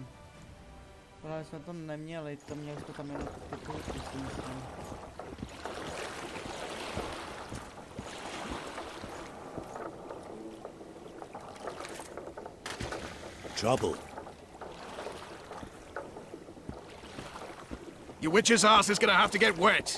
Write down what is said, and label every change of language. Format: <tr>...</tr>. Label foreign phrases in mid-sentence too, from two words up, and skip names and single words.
<cs>Ale jsme to neměli, to měli jsme tam jenom titulky, si myslím.</cs> <en>Trouble. Your witch's ass is gonna have to get wet.</en>